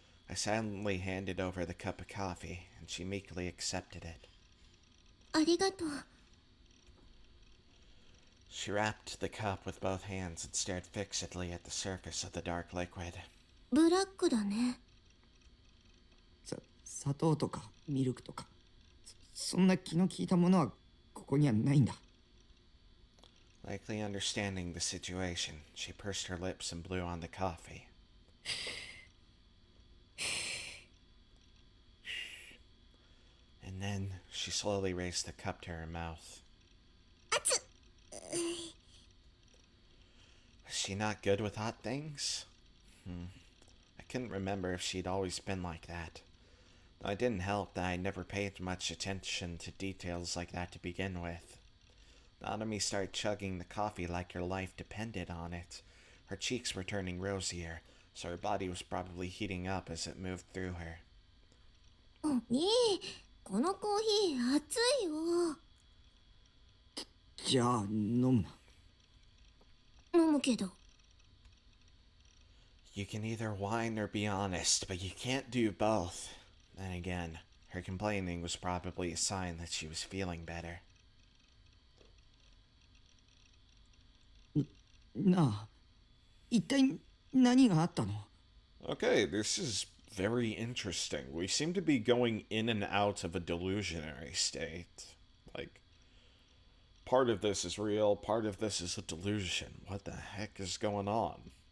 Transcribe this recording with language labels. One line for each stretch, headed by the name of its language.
English: I silently handed over the cup of coffee, and she meekly accepted it.
Japanese: ありがとう。
English: She wrapped the cup with both hands and stared fixedly at the surface of the dark liquid.
Japanese: ブラックだね。砂糖とかミルクとか、そんな気の利いたものはここにはないんだ。
English: Likely understanding the situation, she pursed her lips and blew on the coffee. And then she slowly raised the cup to her mouth.
Japanese: 熱っ。
English: Was she not good with hot things? I couldn't remember if she'd always been like that. Though it didn't help that I never paid much attention to details like that to begin with. Nanami started chugging the coffee like her life depended on it. Her cheeks were turning rosier, so her body was probably heating up as it moved through her.
Japanese: お兄、このコーヒー熱いよ。じゃあ飲むな。飲むけど。
English: You can either whine or be honest, but you can't do both. Then again, her complaining was probably a sign that she was feeling better.
Japanese: なあ、一体何があったの？
English: Okay, this is very interesting. We seem to be going in and out of a delusionary state. Like, part of this is real, part of this is a delusion. What the heck is going on?